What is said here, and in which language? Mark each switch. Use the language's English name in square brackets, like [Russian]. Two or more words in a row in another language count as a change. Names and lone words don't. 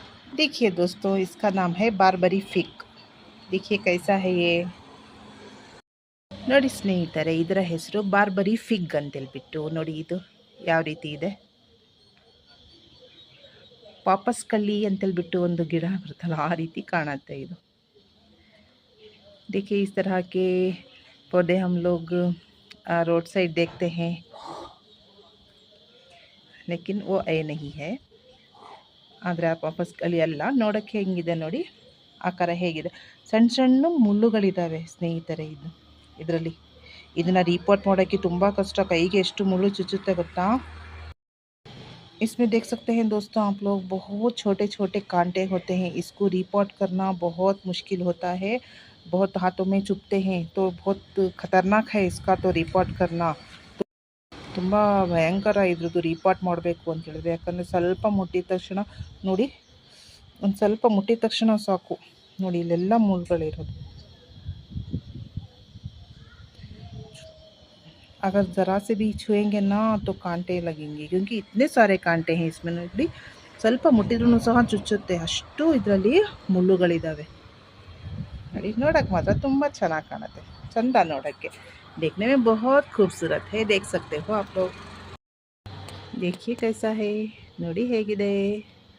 [Hindi] देखिए दोस्तों, इसका नाम है बारबरी फिग। देखिए कैसा है ये। [Kannada] ನೋಡಿ ಸ್ನೇಹಿತರೆ, ಇದರ ಹೆಸರು ಬಾರ್ಬರಿ ಫಿಗ್ ಅಂತೇಳ್ಬಿಟ್ಟು. ನೋಡಿ ಇದು ಯಾವ ರೀತಿ ಇದೆ. ಪಾಪಸ್ ಕಳ್ಳಿ ಅಂತೇಳ್ಬಿಟ್ಟು ಒಂದು ಗಿಡ ಬರುತ್ತಲ್ಲ, ಆ ರೀತಿ ಕಾಣುತ್ತೆ ಇದು. [Hindi] देखिए इस तरह के पौधे हम लोग रोड साइड देखते हैं, लेकिन वो ऐ नहीं है. [Kannada] ಆದರೆ ಆ ಪಾಪಸ್ ಕಳ್ಳಿ ಅಲ್ಲ. ನೋಡೋಕ್ಕೆ ಹೆಂಗಿದೆ ನೋಡಿ, ಆಕಾರ ಹೇಗಿದೆ. ಸಣ್ಣ ಸಣ್ಣ ಮುಳ್ಳುಗಳಿದ್ದಾವೆ ಸ್ನೇಹಿತರೆ. ಇದರಲ್ಲಿ ಇದನ್ನು ರಿಪೋರ್ಟ್ ಮಾಡೋಕ್ಕೆ ತುಂಬ ಕಷ್ಟ. ಕೈಗೆ ಎಷ್ಟು ಮುಳ್ಳು ಚುಚ್ಚುತ್ತೆ ಗೊತ್ತಾ. [Hindi] इसमें देख सकते हैं दोस्तों आप लोग, बहुत छोटे छोटे कांटे होते हैं. इसको रिपोर्ट करना बहुत मुश्किल होता है. बहुत हाथों में चुभते हैं, तो बहुत खतरनाक है इसका तो रिपोर्ट करना. [Kannada] ತುಂಬ ಭಯಂಕರ ಇದ್ರದ್ದು ರಿಪೋರ್ಟ್ ಮಾಡಬೇಕು ಅಂತ ಹೇಳಿದ್ರೆ. ಯಾಕಂದರೆ ಸ್ವಲ್ಪ ಮುಟ್ಟಿದ ತಕ್ಷಣ ನೋಡಿ, ಒಂದು ಸ್ವಲ್ಪ ಮುಟ್ಟಿದ ತಕ್ಷಣ ಸಾಕು ನೋಡಿ, ಇಲ್ಲೆಲ್ಲ ಮುಳ್ಳುಗಳಿರೋದು. [Hindi] अगर ज़रा से भी छुएंगे ना तो कांटे लगेंगे, क्योंकि इतने सारे कांटे हैं इसमें. [Kannada] ನೋಡಿ, ಸ್ವಲ್ಪ ಮುಟ್ಟಿದ್ರೂ ಸಹ ಚುಚ್ಚುತ್ತೆ, ಅಷ್ಟು ಇದರಲ್ಲಿ ಮುಳ್ಳುಗಳಿದ್ದಾವೆ. ನೋಡಿ, ನೋಡೋಕ್ಕೆ ಮಾತ್ರ ತುಂಬ ಚೆನ್ನಾಗಿ ಕಾಣುತ್ತೆ, ಚಂದ ನೋಡೋಕ್ಕೆ. [Hindi] देखने में बहुत खूबसूरत है, देख सकते हो आप लोग. देखिए कैसा है [Kannada] ನೋಡಿ ಹೇಗಿದೆ.